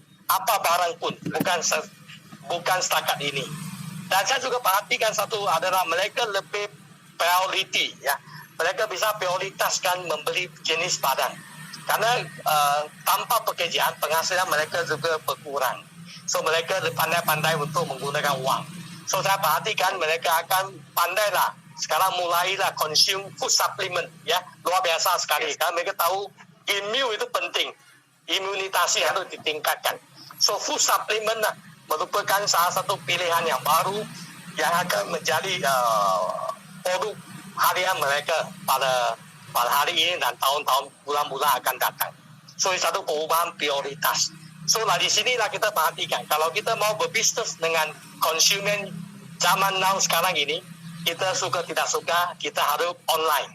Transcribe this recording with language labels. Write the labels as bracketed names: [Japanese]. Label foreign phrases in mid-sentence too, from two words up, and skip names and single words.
[Malay] Apa barang pun, bukan setakat ini. Dan saya juga perhatikan satu adalah mereka lebih priority, ya. Mereka bisa prioritaskan membeli jenis barang. Karena tanpa pekerjaan, penghasilan mereka juga berkurang. So mereka pandai-pandai untuk menggunakan wang. So saya perhatikan mereka akan pandailah. Sekarang mulailah [English] consume food supplement, [Malay] ya, luar biasa sekali. Karena mereka tahu imun itu penting, imunitas harus ditingkatkan. So [English] food supplement [Malay] merupakan salah satu pilihan yang baru yang akan menjadi produk harian mereka pada hari ini dan tahun-tahun bulan-bulan akan datang. So satu perubahan prioritas. So di sinilah kita perhatikan. Kalau kita mau berbisnis dengan konsumen zaman now sekarang ini, kita suka tidak suka, kita harus online.